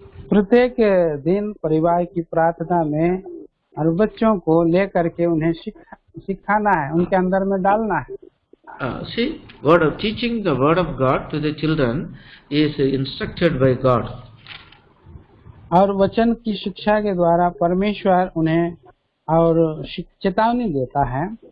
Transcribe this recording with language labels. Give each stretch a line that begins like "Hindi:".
Hindi: प्रत्येक दिन परिवार की प्रार्थना में और बच्चों को लेकर के उन्हें सिखाना है, उनके अंदर में डालना है।
English: See, teaching the word of God to the children is instructed by God.
Hindi: और वचन की शिक्षा के द्वारा परमेश्वर उन्हें और चेतावनी देता है।